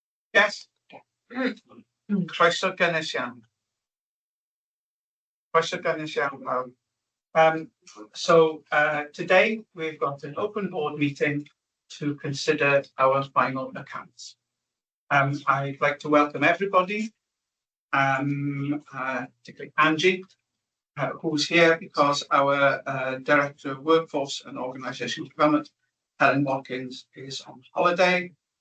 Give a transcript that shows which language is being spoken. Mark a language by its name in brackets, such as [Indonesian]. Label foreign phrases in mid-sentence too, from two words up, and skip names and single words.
[Welsh] Yes. Croeso gynnes iawn. Croeso gynnes iawn pawb. [English] Today we've got an open board meeting to consider our final accounts. I'd like to welcome everybody, particularly Angie, who's here because our Director of Workforce and Organisational Development, Helen Watkins, is on holiday.